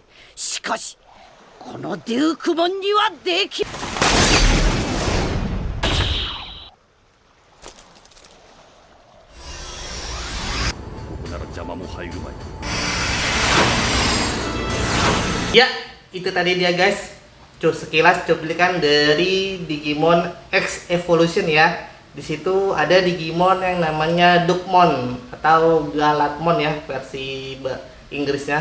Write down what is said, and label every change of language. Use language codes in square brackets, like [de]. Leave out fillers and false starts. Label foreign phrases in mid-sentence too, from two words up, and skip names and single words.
[ja] しかしこのデュークモンにはできなら邪魔も入るまい。 [id] Ya, itu tadi dia guys. Sekilas cuplikan dari Digimon X Evolution ya. Di situ ada Digimon yang namanya Dukmon atau Galatmon ya versi Inggrisnya.